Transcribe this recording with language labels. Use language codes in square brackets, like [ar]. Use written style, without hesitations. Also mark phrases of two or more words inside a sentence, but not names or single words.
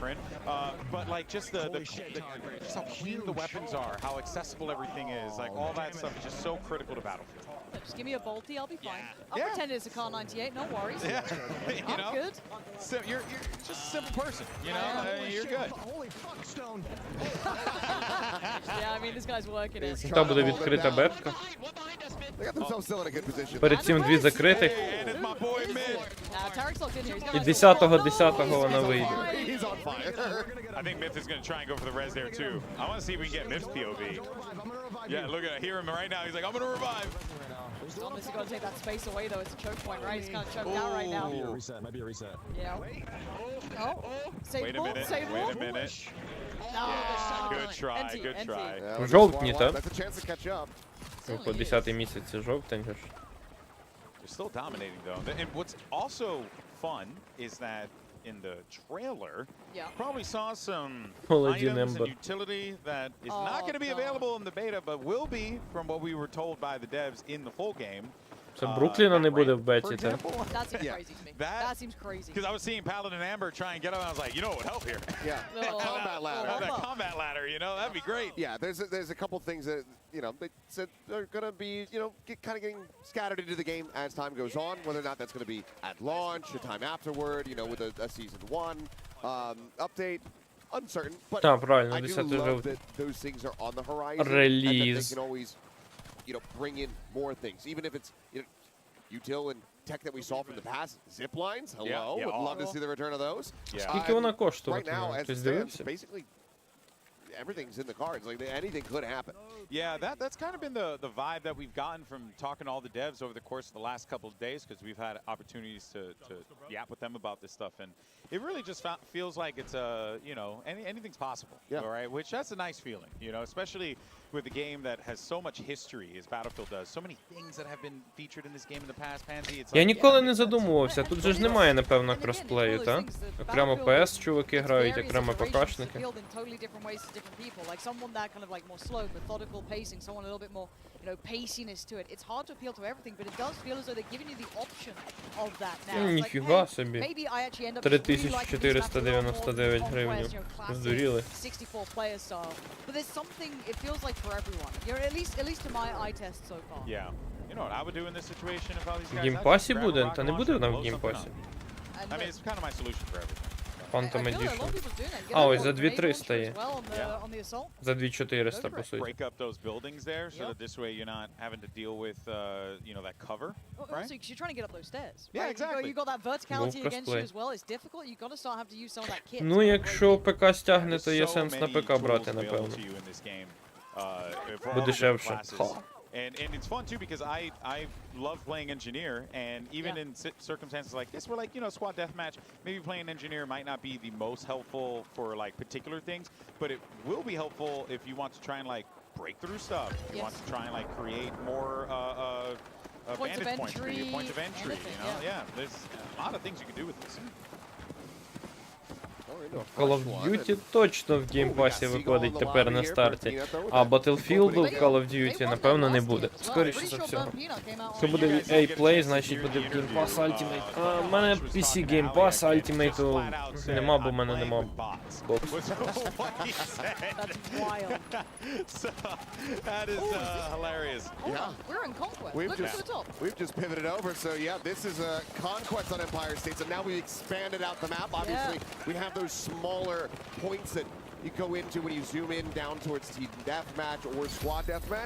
[en] But like just just how clean the weapons are, how accessible everything is, like all that stuff is just so critical to Battlefield. Just give me a bolty, I'll be fine. I'll pretend it's a Car 98, no worries. Yeah, you know, I'm good. So you're just a simple person, you know. You're good. Holy fuck, Stone. Yeah, I mean this guy's working it. [uk] Там буде відкрита бетка. [en] They got themselves still in a good position. [uk] Перед цим дві закритих. І 10-го вона вийде. [en] He's on fire. I think Myth is going to try and go for the res there too. I want to see if we can get Myth's POV. Yeah, look at hear him right now. He's like, I'm going to revive. Thomas has got to take that space away though. It's a choke point, right? He's kind of choked out right now. Might be a reset. Yeah. Oh, save Wait a minute. Wait a minute. No. Good try. Good try. [uk] Жовтні, так? [en] That's a chance to catch up. [uk] По 10-й місяці жовтень. [en] They're still dominating though. And what's also fun is that in the trailer, probably saw some items and utility that is not going to be available in the beta, but will be from what we were told by the devs in the full game. [uk] Це Брукліна не буде в беті, так? [en] That seems crazy to me. That seems crazy. Because I was seeing Paladin Amber try and get up, and I was like, you know what would help here? Yeah, that combat ladder. That combat ladder, you know, that'd be great. Yeah, there's a couple things that, you know, they said are going to be, you know, kind of getting scattered into the game as time goes on. Whether or not that's going to be at launch, a time afterward, you know, with a season 1 update. Uncertain, but [uk] правильно, [en] I do 10 love that those things are on the horizon. Release. And that they can always, you know, bring in more things, even if it's, you know, util and tech that we saw from the past. Zip lines, hello, would love to see the return of those. [uk] Скільки вона коштує? [en] Right now, as it stands, basically everything's in the cards. Like anything could happen. Yeah, that's kind of been the vibe that we've gotten from talking to all the devs over the course of the last couple of days, because we've had opportunities to yap with them about this stuff, and it really just feels like it's you know, anything's possible. All right, which that's a nice feeling, you know, especially with a game that has so much history as Battlefield does, so many things that have been featured in this game in the past. Pansy, it's [uk] Я ніколи не задумувався. Тут же ж немає, напевно, кросплею, так? Окремо PS чуваки грають, окремо ПКшники. [en] People, like someone that kind of like more slow, methodical pacing, someone a little bit more, you know, paciness to it. It's hard to appeal to everything, but it does feel as though they're giving you the option of that now. [uk] Ніфіга собі. [en] Maybe I actually end up [uk] 3499 гривень. Здуріли. [en] 64 player style. But there's something, it feels like for everyone. You're at least to my eye test so far. Yeah. You know what I would do in this situation if all these guys [uk] В геймпасі буде? Та не буде вона в геймпасі. [en] I mean, it's kind of my solution for everything. Phantom Edition. [uk] А, ось за 2300 є. За 2400, по суті. [en] Break up those buildings there, so that this way you're not having to deal with, you know, that cover, right? Also, because you're trying to get up those stairs. Yeah, exactly. You got that verticality against you as well. It's difficult. You got to start having to use some of that kit. [uk] Ну, якщо ПК стягне, то є сенс на ПК брати, напевно. Бо дешевше. [en] And it's fun too, because I love playing engineer, and even in circumstances like this, where like, you know, squad deathmatch, maybe playing engineer might not be the most helpful for like particular things, but it will be helpful if you want to try and like break through stuff. You want to try and like create more vantage points for you, points of entry. You know, there's a lot of things you can do with this. [uk] Call of Duty точно в геймпасі виходить тепер на старті, а Battlefield в Call of Duty, напевно, не буде. Скоріше за всього. Якщо буде EA Play, значить буде Game Pass Ultimate. А в мене PC Game Pass Ultimate нема, бо в мене нема боксу. [en] That is hilarious. Yeah. We're in Conquest. Look at the top. We've just pivoted over, so yeah, this is a Conquest on Empire State, so now we've expanded out the map. Obviously, we have those smaller points that you go into when you zoom in down towards team deathmatch or squad deathmatch.